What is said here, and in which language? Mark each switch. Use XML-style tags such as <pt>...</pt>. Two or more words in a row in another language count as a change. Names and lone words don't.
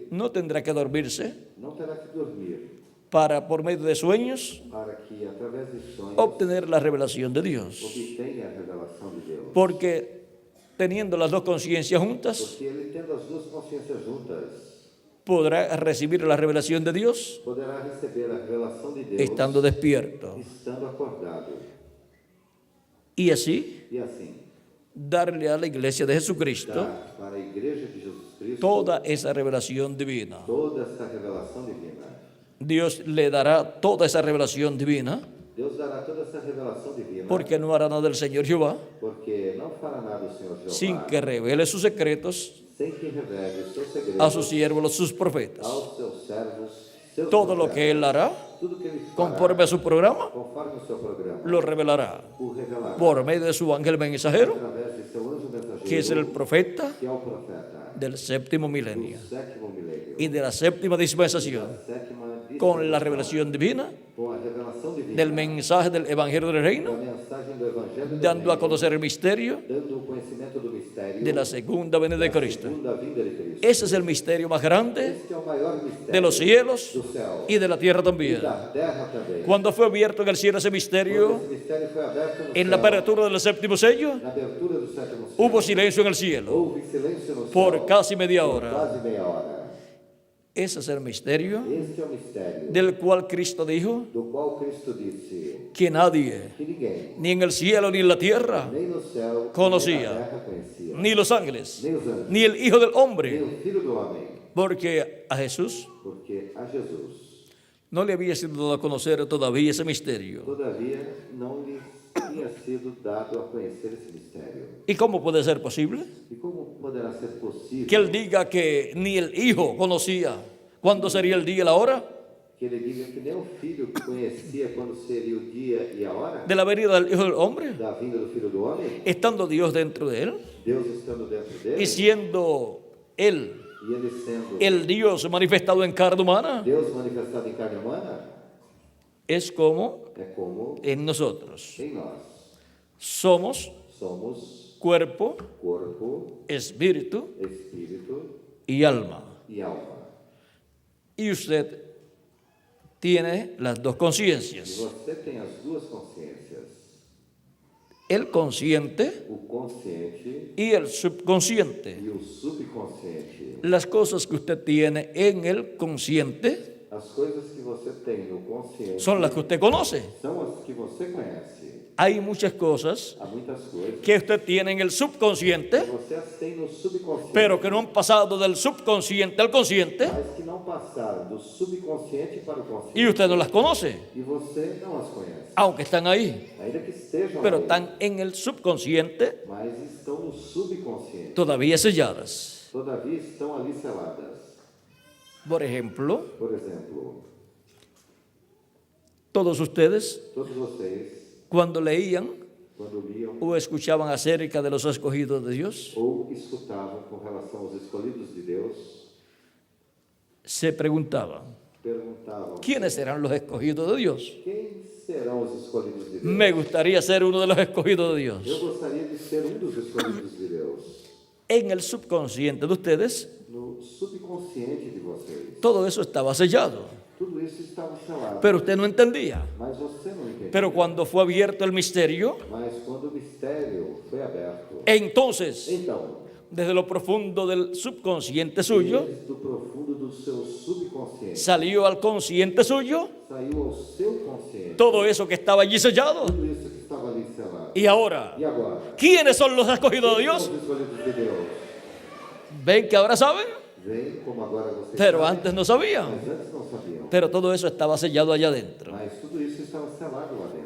<es>no tendrá que dormirse</es> <pt>não terá que dormir</pt> <es>para, por medio de sueños,</es> <pt>para que, através de sonhos,</pt> <es>obtener la revelación de Dios.</es> <pt>obtenha a revelação de Deus.</pt> <es>Porque teniendo las dos conciencias juntas,</es> <pt>Porque ele, tendo as duas consciências juntas,</pt> <es>podrá recibir la revelación de Dios</es> <pt>poderá receber a revelação de Deus</pt> <es>estando despierto.</es> <pt>estando acordado.</pt> <es>Y así</es> <pt>E assim,</pt> <es>darle a la iglesia de Jesucristo</es> <pt>dar para a igreja de Jesus Cristo</pt> <es>toda esa revelación divina.</es> <pt>toda esta revelação divina.</pt> <es>Dios le dará toda esa revelación divina</es> <pt>Deus dará toda essa revelação divina divina,</pt> <es>porque no hará nada del Señor Jehová</es> <pt>porque não fará nada o Senhor Jeová,</pt> <es>sin que revele sus secretos</es> <pt>sem que revele os seus segredos</pt> <es>a sus siervos, sus profetas.</es> <pt>aos seus servos, seus</pt> <es>Todo lo</es> <pt>profetas.</pt> <es>que Él hará,</es> <pt>Tudo que ele fará,</pt> <es>conforme a su programa,</es> <pt>conforme o seu programa,</pt> <es>lo revelará</es> <pt>o revelará</pt> <es>por medio de su ángel mensajero,</es> <pt>através de seu anjo mensageiro,</pt> <es>que es el profeta</es> <pt>que é o profeta</pt> <es>del séptimo</es> <pt>do</pt> <es>milenio</es> <pt>sétimo milênio,</pt> <es>y de la séptima dispensación,</es> <pt>sétima</pt> <es>con la revelación divina</es> <pt>com a revelação divina,</pt> <es>del mensaje del Evangelio del</es> <pt>da</pt> <es>Reino,</es> <pt>mensagem do Evangelho do</pt> <es>dando a</es> <pt>Reino,</pt> <es>conocer el misterio</es> <pt>dando o conhecimento do mistério</pt> <es>de la segunda venida de Cristo.</es> <pt>segunda vinda de Cristo.</pt> <es>Ese es el misterio más grande</es> <pt>Este é o maior mistério</pt> <es>de los cielos</es> <pt>do céu</pt> <es>y de la tierra</es> <pt>e</pt> <es>también.</es> <pt>da terra também.</pt> <es>Cuando fue abierto en el cielo ese misterio,</es> <pt>Esse mistério foi aberto no</pt> <es>en la</es> <pt>céu,</pt> <es>apertura del séptimo sello,</es> <pt>na abertura do sétimo céu,</pt> <es>hubo silencio en el cielo</es> <pt>houve silêncio no céu</pt> <es>por casi media</es> <pt>por</pt> <es>hora.</es> <pt>quase meia hora.</pt> <es>Ese es el misterio</es> <pt>Este é o mistério</pt> <es>del cual Cristo dijo</es> <pt>do qual Cristo disse</pt> <es>que nadie,</es> <pt>que ninguém,</pt> <es>ni en el cielo ni en la tierra,</es> <pt>nem no céu,</pt> <es>conocía,</es> <pt>nem na terra conhecia,</pt> <es>ni los ángeles,</es> <pt>nem os anjos,</pt> <es>ni el Hijo del</es> <pt>nem</pt> <es>Hombre,</es> <pt>o Filho do Homem,</pt> <es>porque a Jesús</es> <pt>porque a Jesus,</pt> <es>no le había sido dado a conocer todavía ese misterio.</es> <pt>todavia, não lhe tinha sido dado a conhecer esse mistério.</pt> <es>¿Y cómo puede ser posible</es> <pt>E como poderá ser possível</pt> <es>que Él diga que ni el Hijo conocía cuándo sería el día y la hora</es> <pt>que ele diga que nem o Filho conhecia quando seria o dia e a hora</pt> <es>de la venida del Hijo del Hombre,</es> <pt>da vinda do Filho do Homem,</pt> <es>estando Dios dentro de Él</es> <pt>Deus estando dentro dele,</pt> <es>y siendo Él</es> <pt>e ele sendo</pt> <es>el Dios manifestado en carne humana?</es> <pt>Deus manifestado em carne humana?</pt> <es>Es como</es> <pt>É como</pt> <es>en nosotros</es> <pt>em nós</pt> <es>somos</es> <pt>somos</pt> <es>cuerpo,</es> <pt>corpo,</pt> <es>espíritu</es> <pt>espírito</pt> <es>y alma.</es> <pt>e alma.</pt> <es>Y usted tiene las dos</es> <pt>E</pt> <es>conciencias,</es> <pt>você tem as duas consciências,</pt> <es>el consciente</es> <pt>o consciente</pt> <es>y el subconsciente.</es> <pt>e o subconsciente.</pt> <es>Las cosas que usted tiene en el consciente</es> <pt>As coisas que você tem no consciente</pt> <es>son las que usted conoce.</es> <pt>são as que você conhece.</pt> <es>Hay muchas cosas</es> <pt>Há muitas coisas</pt> <es>que usted tiene en el</es> <pt>que</pt> <es>subconsciente,</es> <pt>você as tem no subconsciente,</pt> <es>pero que no han pasado del subconsciente al consciente</es> <pt>mas que não passaram do subconsciente para o consciente.</pt> <es>y usted no las conoce,</es> <pt>E você não as conhece.</pt> <es>aunque están ahí,</es> <pt>Ainda que estejam</pt> <es>pero</es> <pt>aí,</pt> <es>están en el subconsciente</es> <pt>mas estão no subconsciente.</pt> <es>todavía selladas.</es> <pt>Todavia estão ali seladas.</pt> <es>Por ejemplo,</es> <pt>Por exemplo,</pt> <es>todos ustedes,</es> <pt>todos vocês,</pt> <es>cuando leían</es> <pt>quando liam</pt> <es>o escuchaban acerca de los escogidos de Dios,</es> <pt>ou escutavam com relação aos escolhidos de Deus,</pt> <es>se preguntaban,</es> <pt>perguntavam:</pt> <es>¿quiénes serán los escogidos de Dios?</es> <pt>quem serão os escolhidos de Deus?</pt> <es>Me gustaría ser uno de los escogidos de</es> <pt>Eu</pt> <es>Dios.</es> <pt>gostaria de ser um dos escolhidos de Deus.</pt> <es>En el subconsciente de ustedes,</es> <pt>No subconsciente de vocês,</pt> <es>todo eso estaba sellado,</es> <pt>tudo isso estava selado,</pt> <es>pero usted no entendía.</es> <pt>mas você não entendeu.</pt> <es>Pero cuando fue abierto el misterio,</es> <pt>Mas quando o mistério foi aberto,</pt> <es>entonces,</es> <pt>então,</pt> <es>desde lo profundo del subconsciente suyo,</es> <pt>desde o profundo do seu subconsciente,</pt> <es>salió al consciente suyo</es> <pt>saiu ao seu consciente</pt> <es>todo eso que estaba allí sellado.</es> <pt>tudo isso que estava ali selado.</pt> <es>Y ahora,</es> <pt>E agora?</pt> <es>¿quiénes son los escogidos de</es> <pt>Quem</pt> <es>Dios?</es> <pt>são os escolhidos de Deus?</pt> <es>Ven que ahora saben,</es> <pt>Vem como agora vocês</pt> <es>pero</es> <pt>sabem,</pt> <es>antes no sabían.</es> <pt>mas antes não sabiam.</pt> <es>Pero todo eso estaba sellado allá adentro.</es> <pt>Mas tudo isso estava selado lá dentro.</pt>